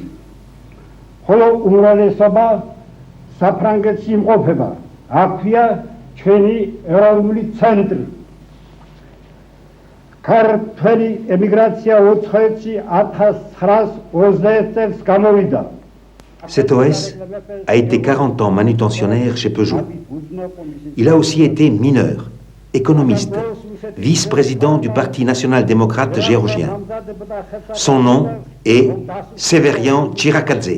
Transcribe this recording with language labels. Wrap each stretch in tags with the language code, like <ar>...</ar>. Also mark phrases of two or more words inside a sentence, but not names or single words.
<ka>ხოლო უმრავლესობა საფრანგეთში იმყოფება. აქვეა ჩვენი ეროვნული ცენტრი. ქართველი ემიგრაცია უცხოეთში 1921 წელს გამოვიდა.</ka> <fr>Cet OS a été 40 ans manutentionnaire chez Peugeot. Il a aussi été mineur, économiste, vice-président du Parti national-démocrate géorgien. Son nom est Severian Tchirakadze.</fr>